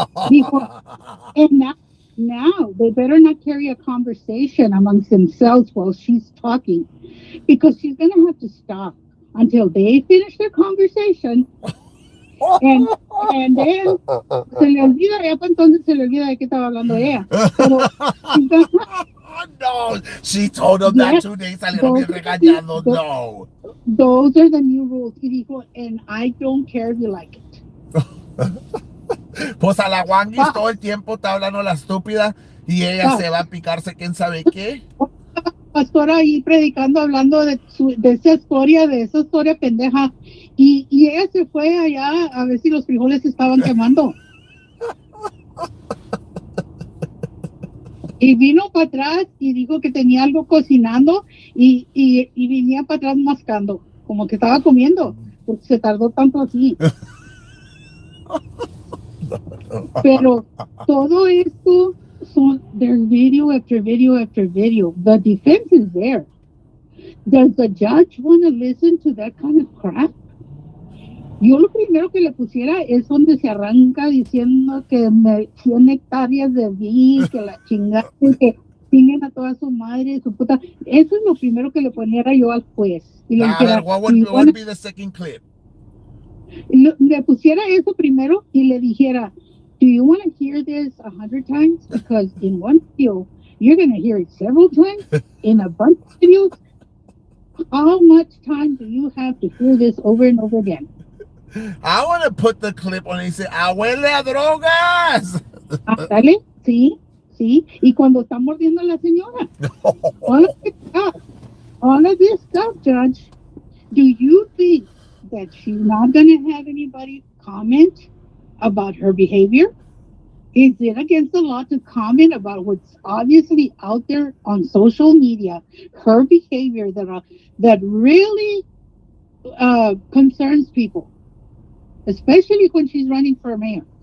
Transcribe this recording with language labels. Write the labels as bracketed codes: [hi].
[es] Dijo, [en] and now they better not carry a conversation amongst themselves while she's talking because she's going to have to stop until they finish their conversation. [es] And then se le olvida, ya para entonces se le olvida de qué estaba hablando ella. Pero, [en] no, she told him that 2 days [es] salieron bien regañados. [en] No. Those are the new rules. [es] Y dijo, [en] and I don't care if you like it. [es] Pues a la Wanguis todo el tiempo está hablando la estúpida y ella se va a picarse quién sabe qué. Pastora ahí predicando, hablando de esa historia pendeja. Y ella se fue allá a ver si los frijoles se estaban quemando. Y vino para atrás y dijo que tenía algo cocinando y venía para atrás mascando, como que estaba comiendo, porque se tardó tanto así. Pero todo esto [en] there's video after video after video. The defense is there. Does the judge want to listen to that kind of crap? [es] Yo lo primero que le pusiera es donde se arranca diciendo que 100 hectáreas de vi, que la chingada, que tienen a toda su madre, su puta. Eso es lo primero que le poniera yo al juez. Y le dijera, [en] what would be the second clip? [es] Le pusiera eso primero y le dijera, [en] do you want to hear this 100 times? Because in one video, you're going to hear it several times. In a bunch of videos, how much time do you have to hear this over and over again? I want to put the clip on and say, [es] ¡Abuela a drogas! Dale, sí. Y cuando está mordiendo a la señora. [en] All of this stuff, Judge. Do you think that she's not going to have anybody comment about her behavior? Is it against the law to comment about what's obviously out there on social media, her behavior that really concerns people, especially when she's running for mayor?